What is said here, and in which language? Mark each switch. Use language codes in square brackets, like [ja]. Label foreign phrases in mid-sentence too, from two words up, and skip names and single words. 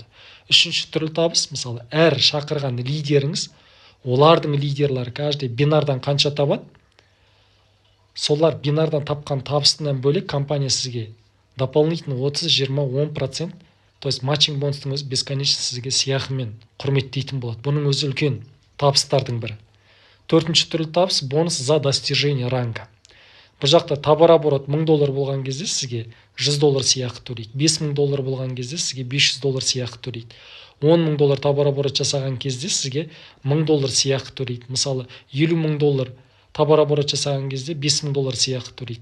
[kk] Үшінші түрлі табыс, мысалы, әр шақырған лидеріңіз, олардың лидерлары каждый бинардан қанша табады? Солар бинардан тапқан табысынан бөлек компания сізге дополнительно 30-20-10%, [ru] то есть [kk] матчинг бонустың өзі бесконечно сізге сияхымен құрметтейтін болады. Бұның өзі үлкен табыстардың бірі. Төртінші түрлі табыс [ru] бонус за достижение ранга. [kk] Бұл жақта тауар оборот $1000 болған кезде сізге $100 сияқы төлейді. $5000 болған кезде сізге $500 сияқы төлейді. $10 мың тауар оборот жасаған кезде сізге $1000 сияқы төлейді. Мысалы, $50 мың тауар оборот жасаған кезде $5000 сияқы төлейді.